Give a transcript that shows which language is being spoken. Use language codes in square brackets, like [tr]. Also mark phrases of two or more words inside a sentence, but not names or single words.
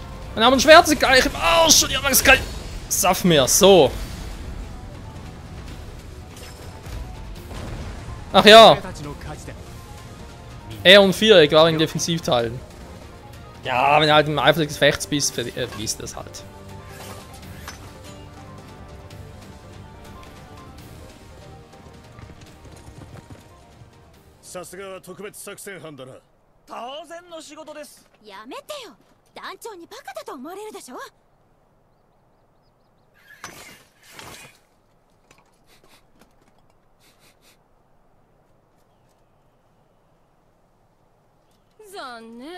[de] Dann haben wir ein Schwert gleich im Arsch und ihr habt kein Saft mehr. So. Ach ja. R und Viereck waren in Defensivteilen. Ja, wenn du halt im Eifer des Gefechts bist, verliest das halt. [ja] やめてよ。団長にバカだと思われるでしょ。残念。